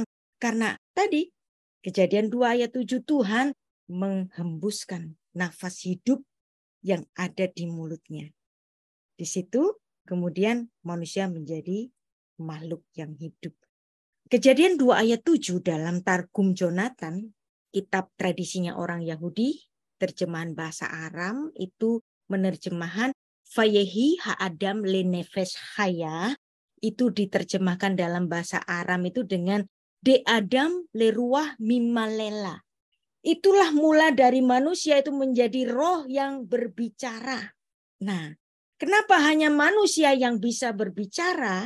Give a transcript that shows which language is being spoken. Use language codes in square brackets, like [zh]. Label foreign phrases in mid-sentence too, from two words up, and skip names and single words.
[id] Karena tadi Kejadian 2 ayat 7 Tuhan menghembuskan nafas hidup yang ada di mulutnya. Di situ kemudian manusia menjadi makhluk yang hidup. Kejadian 2 ayat 7 dalam Targum Jonathan, kitab tradisinya orang Yahudi, terjemahan bahasa Aram itu menerjemahkan [he] ויהי האדם לנפש חיה, [id] itu diterjemahkan dalam bahasa Aram itu dengan [arc] ד אדם לרוח ממללא. [id] Itulah mula dari manusia itu menjadi roh yang berbicara. Nah, Kenapa hanya manusia yang bisa berbicara?